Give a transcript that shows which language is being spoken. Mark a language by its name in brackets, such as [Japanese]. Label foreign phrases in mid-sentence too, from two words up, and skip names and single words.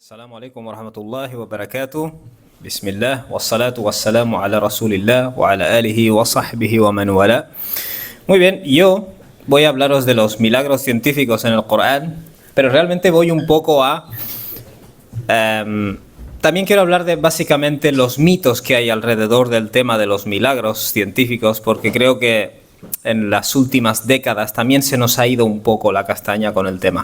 [Arabic] السلام عليكم ورحمة الله وبركاته. بسم الله، والصلاة والسلام على رسول الله وعلى آله وصحبه ومن والاه. [Spanish] Muy bien, yo voy a hablaros de los milagros científicos en el Corán, pero realmente voy un poco a... también quiero hablar de básicamente los mitos que hay alrededor del tema de los milagros científicos, porque creo que en las últimas décadas también se nos ha ido un poco la castaña con el tema.